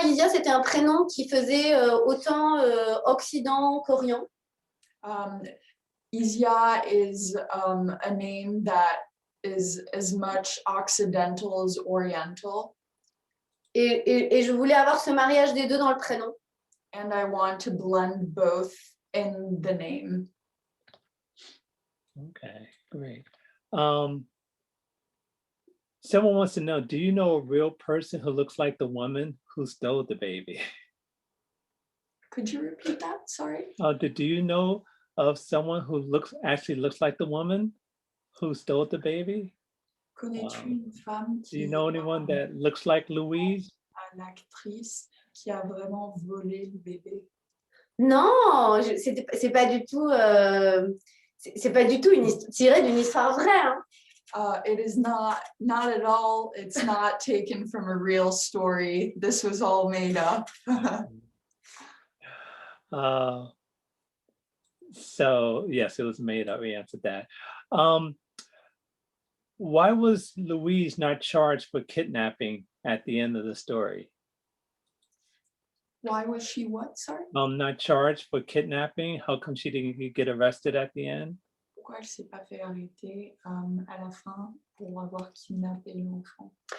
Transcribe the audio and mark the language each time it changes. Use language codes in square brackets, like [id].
[fr] HIZIA, c'était un prénom qui faisait autant Occident qu'Orient. [en] HIZIA is a name that is as much Occidental as Oriental. [fr] Et je voulais avoir ce mariage des deux dans le prénom. [en] And I want to blend both in the name. Okay, great. Someone wants to know, do you know a real person who looks like the woman who stole the baby? Could you repeat that? Sorry. Do you know of someone who actually looks like the woman who stole the baby? [fr] Connais-tu une femme [en] Do you know anyone that looks like Louise? [fr] L'actrice qui a vraiment volé le bébé? Non, c'est pas du tout. C'est pas du tout tiré d'une histoire vraie. Hein. [en] It is not at all. It's not taken from a real story. This was all made up. So yes, it was made up. We answered that. Why was Louise not charged for kidnapping at the end of the story? Why was she what? Sorry? Not charged for kidnapping. How come she didn't get arrested at the end? [fr] Pourquoi elle s'est pas fait arrêter à la fin pour avoir kidnappé l'enfant?